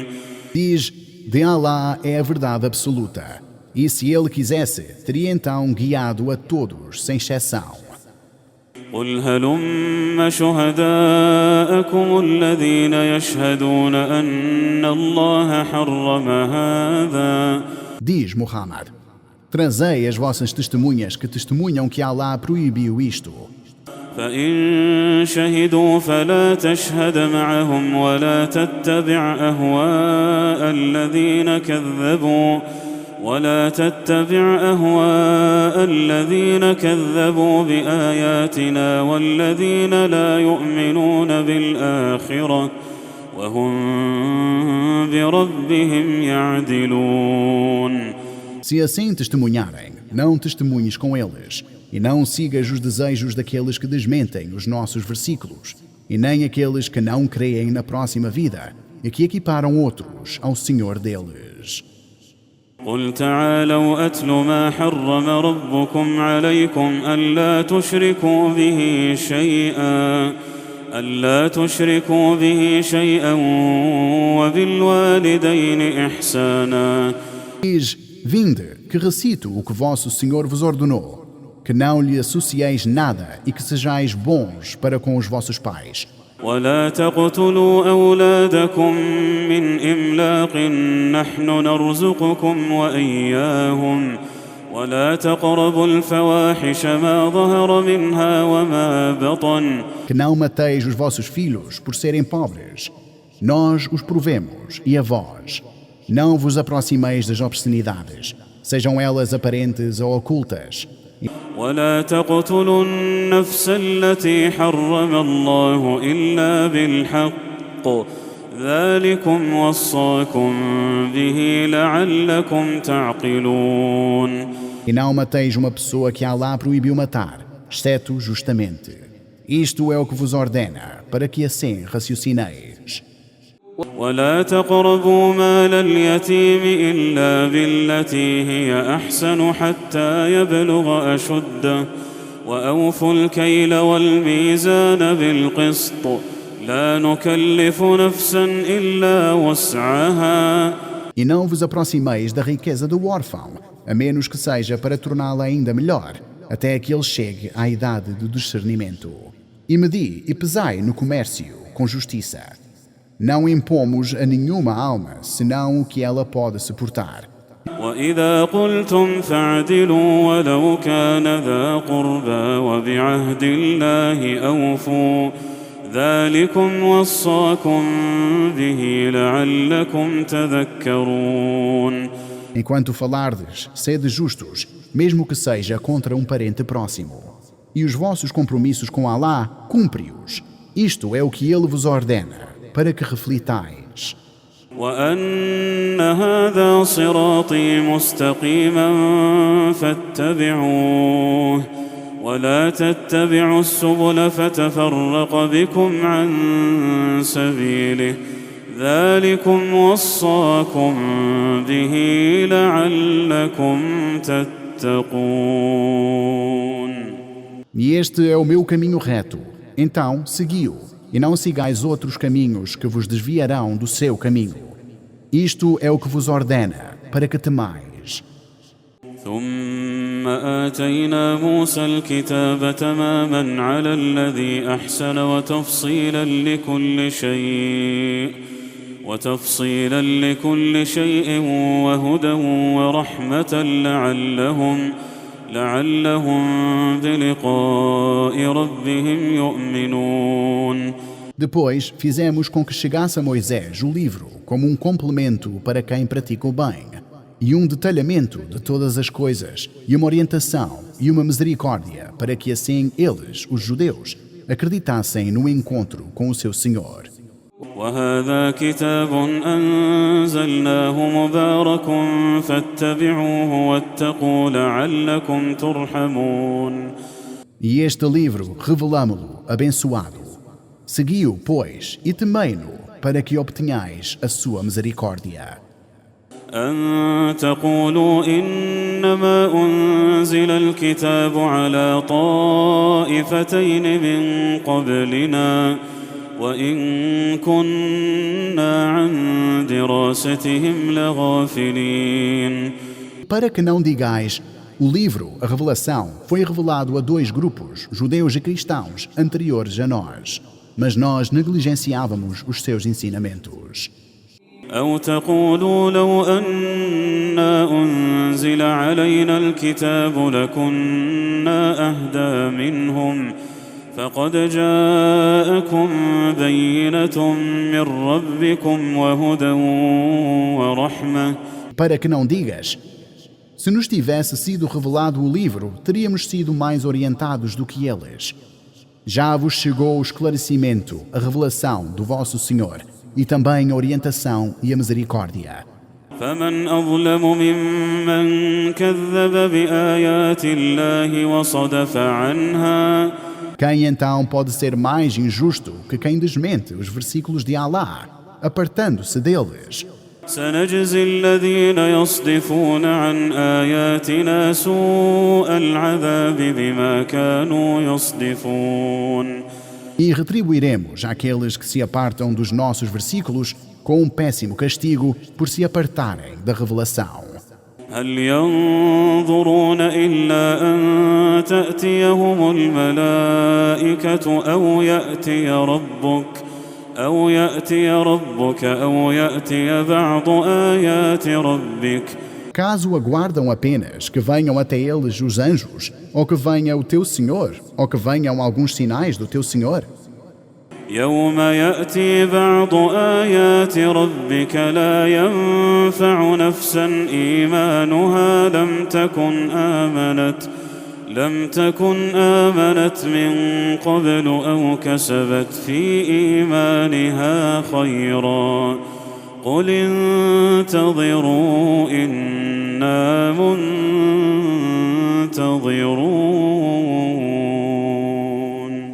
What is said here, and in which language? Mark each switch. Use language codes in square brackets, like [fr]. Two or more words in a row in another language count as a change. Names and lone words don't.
[pt] Diz, de Allah é a verdade absoluta, e se Ele quisesse, teria então guiado a todos, sem exceção. [ar] قل هلم شهداءكم الذين يشهدون أن الله حرم هذا. [pt] Diz Muhammad, trazei as vossas testemunhas que testemunham que Allah proibiu isto. [ar] فإن شهدوا فلا تشهد معهم ولا تتبع أهواء الذين كذبوا بآياتنا والذين لا يؤمنون بالآخرة وهم بربهم يعدلون. [pt] Se assim testemunharem, não testemunhes com eles, e não sigas os desejos daqueles que desmentem os nossos versículos, e nem aqueles que não creem na próxima vida, e que equiparam outros ao Senhor deles. [ar] قل تعالوا أتل ما حرم ربكم عليكم ألا تشركوا به شيئا وبالوالدين إحسانا. [pt] Diz, vinde, que recito o que vosso Senhor vos ordenou, que não lhe associeis nada e que sejais bons para com os vossos pais. [ar] ولا تقتلوا أولادكم من إملاق نحن نرزقكم وإياهم ولا تقربوا الفواحش ما ظهر منها وما بطن. [pt] Que não mateis os vossos filhos por serem pobres. Nós os provemos, e a vós. Não vos aproximeis das obscenidades, sejam elas aparentes ou ocultas. [ar] ولا تقتلوا النفس التي حرم الله إلا بالحق ذلكم وصاكم به لعلكم تعقلون. [pt] E não mateis uma pessoa que Allah proibiu matar, exceto justamente. Isto é o que vos ordena, para que assim raciocineis. [ar] ولا تقربوا مال اليتيم إلا بالتي هي أحسن حتى يبلغ أشده وأوفوا الكيل والميزان بالقسط لا نكلف نفسا إلا وسعها. [pt] E não vos aproximeis da riqueza do órfão, a menos que seja para torná-la ainda melhor, até que ele chegue à idade do discernimento. E medi e pesai no comércio com justiça. Não impomos a nenhuma alma, senão o que ela pode suportar. [ar] وإذا قلتم فاعدلوا ولو كان ذا قربى وبعهد الله أوفوا ذلكم وصاكم به لعلكم تذكرون. [pt] Enquanto falardes, sede justos, mesmo que seja contra um parente próximo. E os vossos compromissos com Allah, cumpre-os. Isto é o que Ele vos ordena, para que reflitais. [ar] وأن هذا صراطي مستقيما فاتبعوه ولا تتبعوا السبل فتفرق بكم عن سبيله ذلكم وصاكم به لعلكم تتقون. [pt] E este é o meu caminho reto. Então, segui-o, e não sigais outros caminhos que vos desviarão do seu caminho. Isto é o que vos ordena, para que temais. [ar] ثم آتينا موسى الكتاب تماما على الذي أحسن وتفصيلا لكل شيء وهدى ورحمة لعلهم بلقاء ربهم يؤمنون. [pt] Depois, fizemos com que chegasse a Moisés o livro como um complemento para quem pratica o bem, e um detalhamento de todas as coisas, e uma orientação e uma misericórdia para que assim eles, os judeus, acreditassem no encontro com o seu Senhor. [ar] وهذا كتاب أنزلناه مبارك فاتبعوه واتقوا لعلكم ترحمون. [pt] E este livro revelamo-lo abençoado. Segui-o, pois, e temei-no, para que obtenhais a sua misericórdia. [ar] أن تقولوا إنما أنزل الكتاب على طائفتين من قبلنا وإن كنا عن دراستهم لغافلين. [pt] Para que não digais, o livro, a revelação, foi revelado a 2 grupos, judeus e cristãos, anteriores a nós, mas nós negligenciávamos os seus ensinamentos. [ar] أو تقولوا لو أنا أنزل علينا الكتاب لكنا أهدى منهم فقد جاءكم بينة من ربكم وهدى ورحمة. [pt] Para que não digas, se nos tivesse sido revelado o livro, teríamos sido mais orientados do que eles. Já vos chegou o esclarecimento, a revelação do vosso Senhor, e também a orientação e a misericórdia. [ar] فمن أظلم ممن كذب بآيات الله وصدف عنها. [pt] Quem então pode ser mais injusto que quem desmente os versículos de Allah, apartando-se deles? [ar] سنجزي الذين يصدفون عن آياتنا سوء العذاب بما كانوا يصدفون. [pt] E retribuiremos àqueles que se apartam dos nossos versículos com um péssimo castigo por se apartarem da revelação. [ar] هل ينظرون إلا أن تأتيهم الملائكة أو يأتي ربك أو يأتي بعض آيات ربك. [pt] Caso aguardam apenas que venham até eles os anjos, ou que venha o teu Senhor, ou que venham alguns sinais do teu Senhor. [ar] يوم يأتي بعض آيات ربك لا ينفع نفسا إيمانها لم تكن آمنت من قبل أو كسبت في إيمانها خيرا قل انتظروا إنا منتظرون.